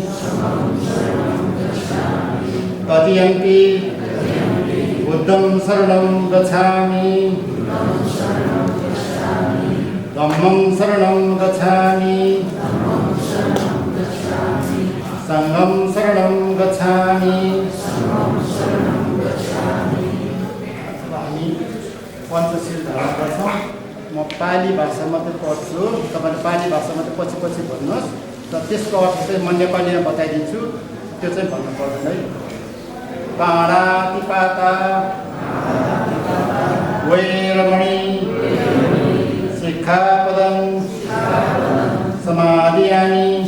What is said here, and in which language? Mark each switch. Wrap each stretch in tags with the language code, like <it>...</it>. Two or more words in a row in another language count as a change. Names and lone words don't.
<pi>तृतीयंपि बुद्धं शरणं गच्छामि धम्मं शरणं गच्छामि संघं शरणं गच्छामि।</pi> <ne>हामी पञ्चशील धारण गर्छौँ। म पाली भाषा मात्रै पढ्छु, तपाईँले पाली भाषा मात्रै पछि पछि भन्नुहोस् र त्यसको अर्थ चाहिँ म नेपालीमा बताइदिन्छु, त्यो चाहिँ भन्नु पर्दैन है।</ne> <pi>पाणातिपाता वैरमणि शिक्षापदं समाधियामि।</pi>